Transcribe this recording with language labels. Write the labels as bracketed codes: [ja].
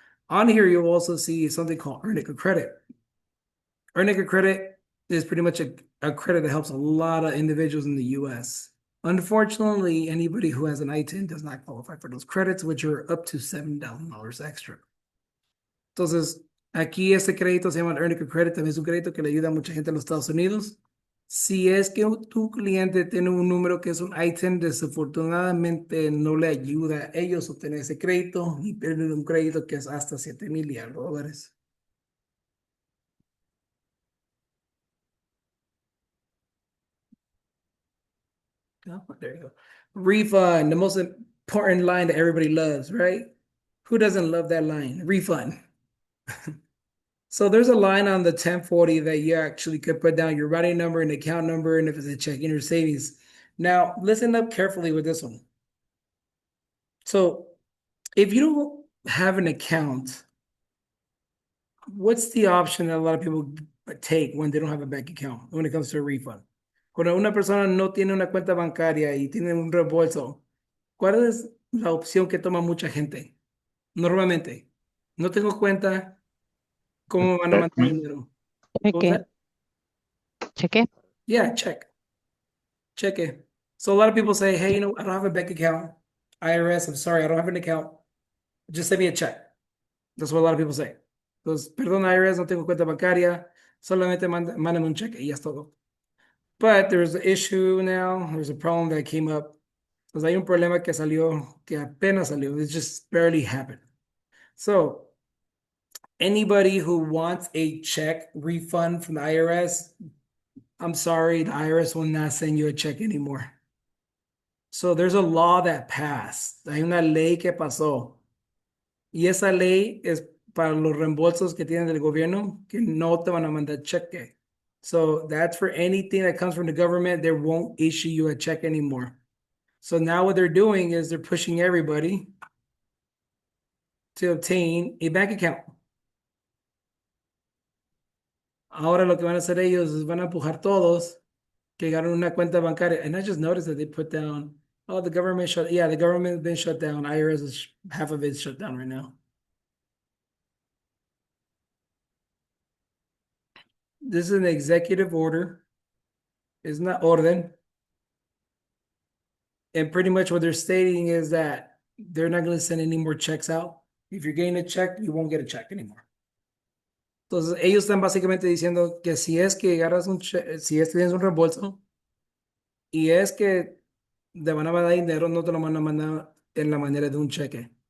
[en] On here, you'll also see something called earning a credit. Earning a credit is pretty much a credit that helps a lot of individuals in the US. Unfortunately, anybody who has an ITIN does not qualify for those credits, which are up to $7,000 extra. [es] Entonces, aquí este crédito se llama Earning a Credit, también es un crédito que le ayuda a mucha gente en los Estados Unidos. Si es que tu cliente tiene un número que es un ITIN, desafortunadamente no le ayuda a ellos a obtener ese crédito y pierden un crédito que es hasta $7,000 y algo dólares. [en] Oh, there you go. Refund, the most important line that everybody loves, right? Who doesn't love that line? Refund. So there's a line on the 1040 that you actually could put down your routing number and account number, and if it's a checking or savings. Now, listen up carefully with this one. So if you don't have an account, what's the option that a lot of people take when they don't have a bank account when it comes to a refund? [es] Cuando una persona no tiene una cuenta bancaria y tiene un reembolso, ¿cuál es la opción que toma mucha gente? Normalmente, no tengo cuenta, ¿cómo me van a mandar dinero? [en] What was [es] Cheque, [en] that? [es] cheque. [en] Yeah, check. Check it. So a lot of people say, hey, I don't have a bank account. IRS, I'm sorry, I don't have an account. Just send me a check. That's what a lot of people say. [es] Entonces, perdón, IRS, no tengo cuenta bancaria. Solamente mándame un cheque y ya es todo. [en] But there's an issue now. There's a problem that came up. [es] Pues hay un problema que salió, que apenas salió. [en] It just barely happened. So anybody who wants a check refund from the IRS, I'm sorry, the IRS will not send you a check anymore. So there's a law that passed. [es] Hay una ley que pasó. Y esa ley es para los reembolsos que tienen del gobierno, que no te van a mandar cheque. [en] So that's for anything that comes from the government, they won't issue you a check anymore. So now what they're doing is they're pushing everybody to obtain a bank account. Ahora lo que van a hacer ellos es van a empujar todos que ganan una cuenta bancaria. And I just noticed that they put down, oh, the government the government's been shut down. IRS is half of it's shut down right now. This is an executive order. It's not orden. And pretty much what they're stating is that they're not going to send any more checks out. If you're getting a check, you won't get a check anymore. [es] Entonces, ellos están básicamente diciendo que si es que agarras si es que tienes un reembolso y es que te van a mandar dinero, no te lo van a mandar en la manera de un cheque.